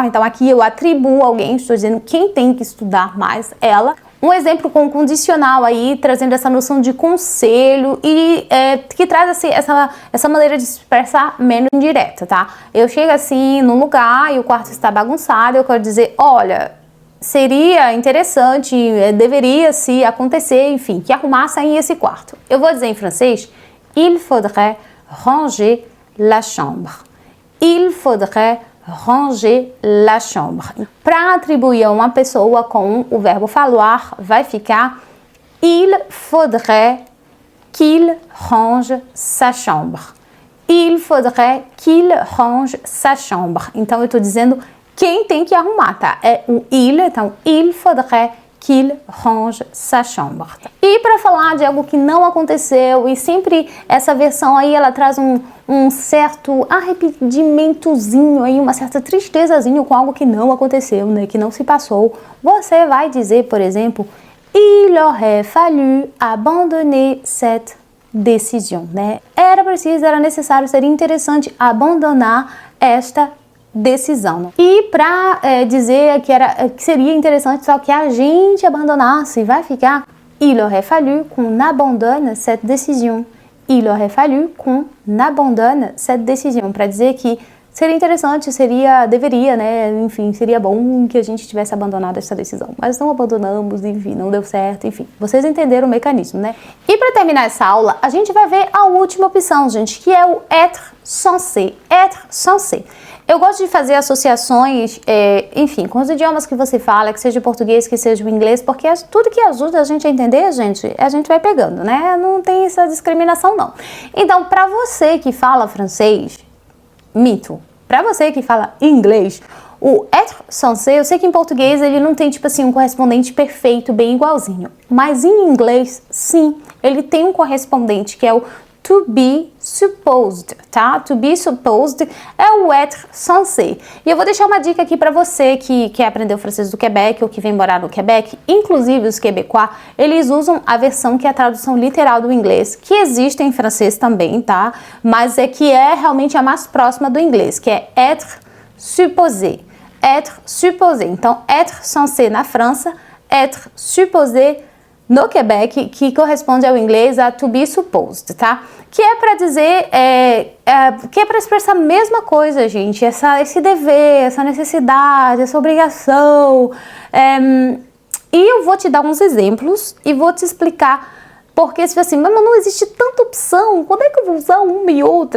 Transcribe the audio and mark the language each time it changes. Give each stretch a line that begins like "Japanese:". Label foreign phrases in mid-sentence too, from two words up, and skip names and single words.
Portuguese: Então aqui eu atribuo alguém, estou dizendo quem tem que estudar mais, ela. Um exemplo com condicional aí, trazendo essa noção de conselho e que traz assim, essa maneira de se expressar menos indireta, tá? Eu chego assim num lugar e o quarto está bagunçado, eu quero dizer, olha, seria interessante, deveria se acontecer, enfim, que arrumassem esse quarto. Eu vou dizer em francês,
French: il faudrait ranger la chambre. Il faudrait ranger la chambre.
Portuguese: Para atribuir a uma pessoa com o verbo falloir, vai ficar
French: il faudrait qu'il range sa chambre. Il faudrait qu'il range sa chambre.
Portuguese: Então eu estou dizendo quem tem que arrumar, tá? É o il, então
French: il faudrait qu'il range sa chambre.
Portuguese: E para falar de algo que não aconteceu, e sempre essa versão aí, ela traz um certo arrependimentozinho aí, uma certa tristezazinho com algo que não aconteceu, né? Que não se passou. Você vai dizer, por exemplo,
French: il aurait fallu abandonner cette décision,
Portuguese: né? Era preciso, era necessário, seria interessante abandonar esta decisão. E para dizer que seria interessante só que a gente abandonasse, vai ficar
French: il aurait fallu qu'on abandonne cette décision. Il aurait fallu qu'on abandonne cette décision.
Portuguese: Para dizer que seria interessante, deveria, né? Enfim, seria bom que a gente tivesse abandonado essa decisão. Mas não abandonamos, enfim, não deu certo, enfim. Vocês entenderam o mecanismo, né? E para terminar essa aula, a gente vai ver a última opção, gente, que é o
French: être censé. Être censé.
Portuguese: Eu gosto de fazer associações, enfim, com os idiomas que você fala, que seja o português, que seja o inglês, porque tudo que ajuda a gente a entender, a gente vai pegando, né? Não tem essa discriminação, não. Então, para você que fala francês, mito. Para você que fala inglês, o
French: être censé,
Portuguese: eu sei que em português ele não tem, tipo assim, um correspondente perfeito, bem igualzinho. Mas em inglês, sim, ele tem um correspondente, que é o
English: to be supposed,
Portuguese: tá?
English: To be supposed
Portuguese: é o
French: être censé.
Portuguese: E eu vou deixar uma dica aqui para você que quer aprender o francês do Quebec ou que vem morar no Quebec, inclusive os quebecois, eles usam a versão que é a tradução literal do inglês, que existe em francês também, tá? Mas que é realmente a mais próxima do inglês, que é
French: être supposé. Être supposé.
Portuguese: Então,
French: être censé
Portuguese: na França,
French: être supposé
Portuguese: no Quebec, que corresponde ao inglês a
English: to be supposed,
Portuguese: tá? Que é para dizer, que é para expressar a mesma coisa, gente, esse dever, essa necessidade, essa obrigação. E eu vou te dar uns exemplos e vou te explicar Porque se você assim, mas não existe tanta opção, quando é que eu vou usar uma e outra?